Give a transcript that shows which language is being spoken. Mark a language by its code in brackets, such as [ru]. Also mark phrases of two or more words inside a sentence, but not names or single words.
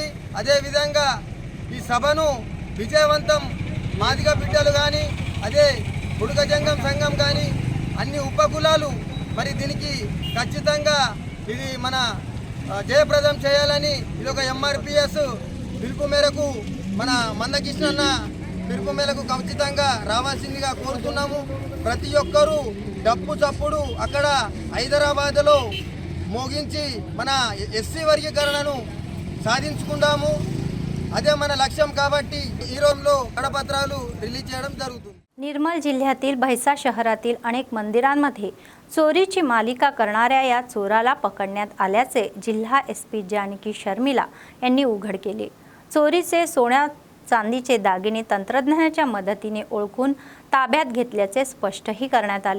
[te] అదేవిధంగా ఈ సభను విజయవంతం మాదిగ బిడ్డలు కానీ అదే బుడగజంగం సంఘం కానీ అన్ని ఉపకులాలు మరి దీనికి ఖచ్చితంగా ఇది మన జయప్రదం చేయాలని ఇది ఒక MRPS పిలుపు మేరకు మన మందకృష్ణన్న పిలుపు మేరకు ఖచ్చితంగా రావాల్సిందిగా కోరుతున్నాము. ప్రతి ఒక్కరూ డప్పు చప్పుడు అక్కడ హైదరాబాద్లో మోగించి మన ఎస్సీ వర్గీకరణను సాధించుకుందాము. అదే మన లక్ష్యం కాబట్టి ఈ రోజులో కడపత్రాలు రిలీజ్ చేయడం జరుగుతుంది. [mr] निर्मल जिल्ह्यातील भैसा शहरातील अनेक मंदिरांमध्ये चोरीची मालिका करणाऱ्या या चोराला पकडण्यात आल्याचे जिल्हा SP जानकी शर्मिला यांनी उघड केले. चोरीचे सोन्या चांदीचे दागिने तंत्रज्ञानाच्या मदतीने ओळखून ताब्यात घेतल्याचे स्पष्टही करण्यात आले.